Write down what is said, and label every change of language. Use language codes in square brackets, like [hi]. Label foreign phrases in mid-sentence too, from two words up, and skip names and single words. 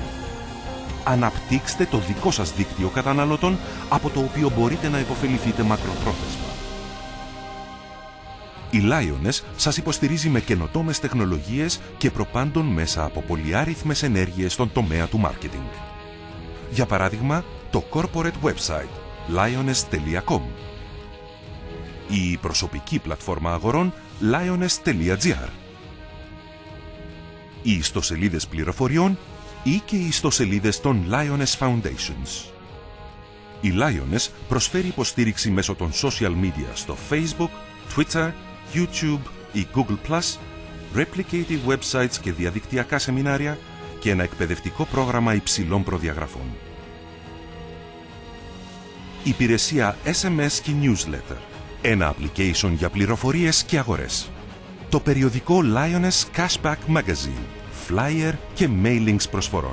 [el] Αναπτύξτε το δικό σας δίκτυο καταναλωτών, από το οποίο μπορείτε να υποφεληθείτε μακροπρόθεσμα. Η Lioness σας υποστηρίζει με καινοτόμες τεχνολογίες και προπάντων μέσα από πολυάριθμες ενέργειες στον τομέα του μάρκετινγκ. Για παράδειγμα, το [en] corporate website [el] lioness.com, η προσωπική πλατφόρμα αγορών lioness.gr, οι ιστοσελίδες πληροφοριών ή και οι ιστοσελίδες των Lioness Foundations. Η Lioness προσφέρει υποστήριξη μέσω των [en] social media [el] στο Facebook, Twitter, YouTube ή Google+, [en] replicated websites [el] και διαδικτυακά σεμινάρια και ένα εκπαιδευτικό πρόγραμμα υψηλών προδιαγραφών. Υπηρεσία SMS και newsletter. Ένα application για πληροφορίες και αγορές. Το περιοδικό Lioness Cashback Magazine, flyer και mailings προσφορών.